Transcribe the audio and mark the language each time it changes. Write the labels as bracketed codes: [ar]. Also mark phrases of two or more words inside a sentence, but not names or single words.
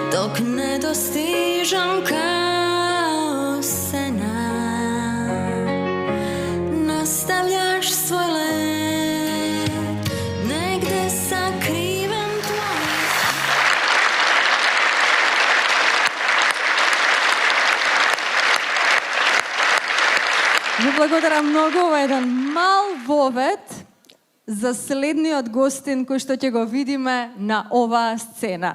[sr] dok ne dostižem kao sena. Nastavljaš svoj let, negde sakriven tvoj. [mk] Ви благодарам многу. Ова е еден мал вовед за следниот гостин кој што ќе го видиме на оваа сцена.